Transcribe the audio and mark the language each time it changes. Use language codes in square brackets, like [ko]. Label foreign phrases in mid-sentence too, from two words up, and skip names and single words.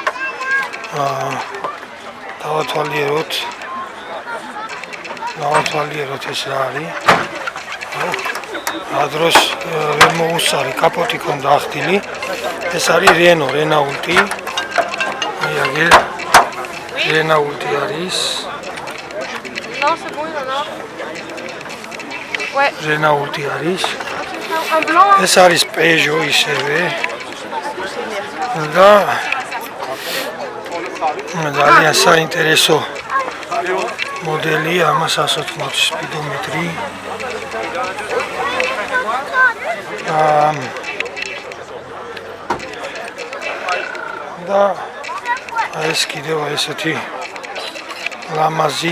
[ka] დავათვალიეროთ ეს რა არის. ადროს ვერ მოუსწარი, კაპოტი ქონდა ახდილი. ეს არის Renault-ი. აი აგერ Renault-ი არის. [fr] Non, c'est bon, il en a. Ouais. [ka] Renault-ი არის. [fr] Un blanc. [ka] ეს არის Peugeot ისევე. და ძალიან საინტერესო მოდელია, ამას 180 სპიდომეტრი. და ეს კიდევ ესეთი ლამაზი.